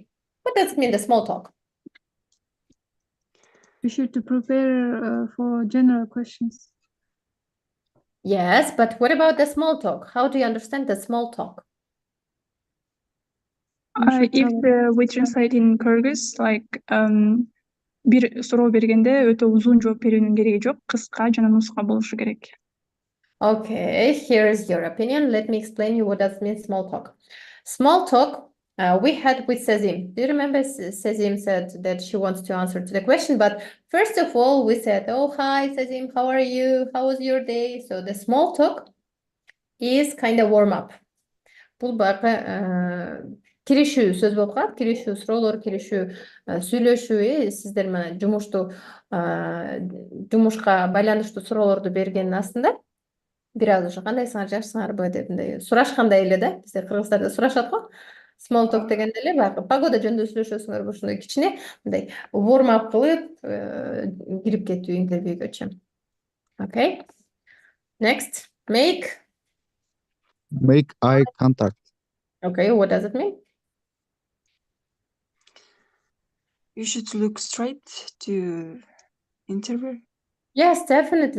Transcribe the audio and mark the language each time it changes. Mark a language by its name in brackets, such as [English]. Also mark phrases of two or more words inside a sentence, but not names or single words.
[English] What does it mean, the small talk? We should to prepare for general questions. Yes, but what about the small talk? How do you understand the small talk? If we translate in Kyrgyz, like [Kyrgyz] бир суроо бергенде өтө узун жооп берүүнүн кереги жок, кыска жана нуска болушу керек. [English] Okay, here's your opinion. Let me explain you what does mean small talk. Small talk, we had with Sazim. Do you remember Sazim said that she wants to answer to the question, but first of all, we said, oh, hi, Sazim, how are you? How was your day? So the small talk is kind of warm up. [Kyrgyz] Бул баягы киришүү сөз болуп калат, киришүү суроолор, киришүү сүйлөшүү, сиздер мына жумушка байланыштуу суроолорду бергендин астында бир аз уже кандайсыңар, жакшысыңарбы деп мындай сурашкандай эле да, бизде кыргыздарда сурашат го. [English] Small talk [Kyrgyz] дегенде эле баягы погода жөнүндө сүйлөшөсүңөрбү, ушундай кичине мындай [English] warm up [Kyrgyz] кылып кирип кетүү интервьюгөчү. [English] Okay. Next, make eye contact. Okay, what does it mean? You should look straight to interview. Yes, definitely.